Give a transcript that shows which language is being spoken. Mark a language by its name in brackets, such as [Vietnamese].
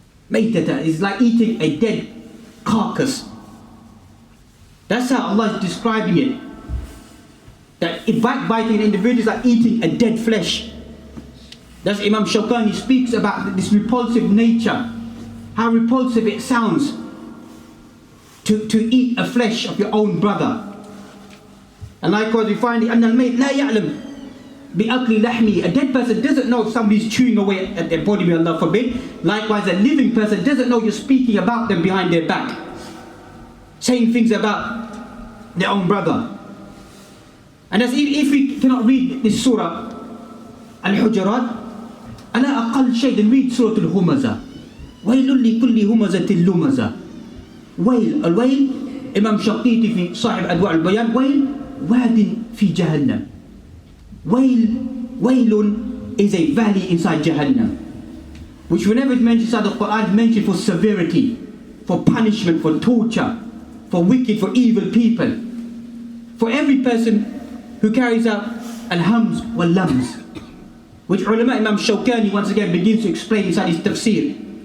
[Arabic] ميتة [English] is like eating a dead carcass. That's how Allah is describing it. That backbiting individuals like eating a dead flesh. That's Imam Shawkani speaks about this repulsive nature. How repulsive it sounds to eat a flesh of your own brother. And likewise we find [Arabic] أن الميت لا يعلم بأكل لحمه. [English] A dead person doesn't know if somebody's chewing away at their body, may Allah forbid. Likewise a living person doesn't know you're speaking about them behind their back, saying things about their own brother. And as if we cannot read this surah Al-Hujurat, [Arabic] أنا أقل شيء, [English] then read Surah Al-Humaza. [Arabic] ويل لكل همزة لمزة. ويل, الويل Imam Shaqiti في صاحب أدواء البيان, ويل واد في جهنم. [English] Wailun is a valley inside Jahannam, which whenever it's mentioned inside the Quran, it's mentioned for severity, for punishment, for torture, for wicked, for evil people. For every person who carries out al-hams wal-lams, which ulama Imam Shawkani once again begins to explain inside his tafsir.